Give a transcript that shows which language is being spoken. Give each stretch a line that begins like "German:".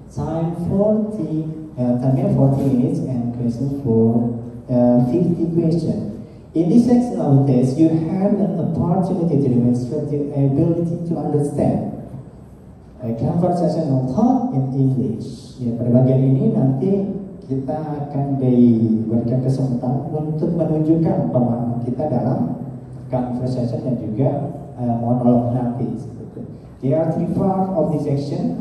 English: Time 40 minutes and question for 50 questions. In this section of the test, you have an opportunity to demonstrate your ability to understand a conversational thought in English.
Indonesian: Ya, pada bagian ini nanti kita akan diberikan kesempatan untuk menunjukkan pemahaman kita dalam conversation dan juga monolog nanti.
English: There are 3 parts of this section.